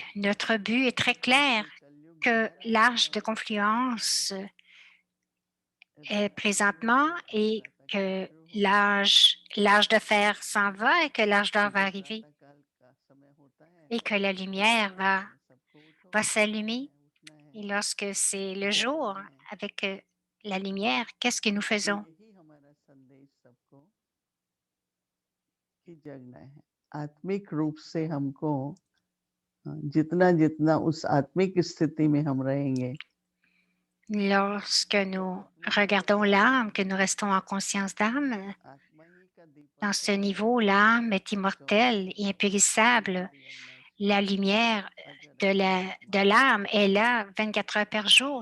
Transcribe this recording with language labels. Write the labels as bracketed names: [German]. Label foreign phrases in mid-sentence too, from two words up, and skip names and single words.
[French] Notre but est très clair, que l'âge de confluence est présentement et que l'âge de fer s'en va et que l'âge d'or va arriver et que la lumière va s'allumer. Et lorsque c'est le jour avec la lumière, qu'est-ce que nous faisons? [Hindi] आत्मिक रूप से हमको जितना जितना उस आत्मिक स्थिति में हम रहेंगे, [French] Lorsque nous regardons l'âme, que nous restons en conscience d'âme, dans ce niveau, l'âme est immortelle et impérissable. La lumière de l'âme est là 24 heures par jour.